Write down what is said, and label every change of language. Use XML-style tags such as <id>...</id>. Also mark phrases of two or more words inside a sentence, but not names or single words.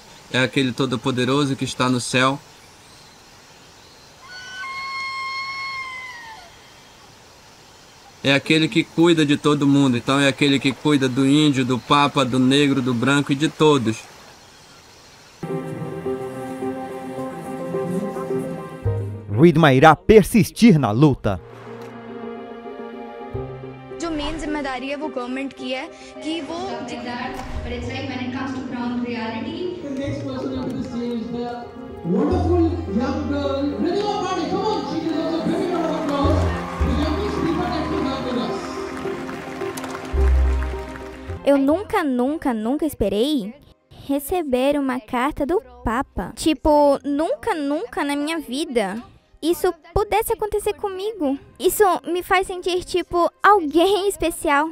<pt>É aquele todo-poderoso que está no céu. É aquele que cuida de todo mundo. Então é aquele que cuida do índio, do papa, do negro, do branco e de todos. Ridhma irá persistir na luta.</pt> <hi>जो मेन जिम्मेदारी है वो गवर्नमेंट की है कि वो</hi> <en>but it's like when it comes to ground reality. The next person on the stage, the wonderful young girl, Ridhima Pandey. Come on, she deserves a very round of applause. The youngest speaker that we have with us.</en> <pt>Eu nunca esperei receber uma carta do Papa. Tipo, nunca na minha vida isso pudesse acontecer comigo. Isso me faz sentir, tipo, alguém especial.</pt>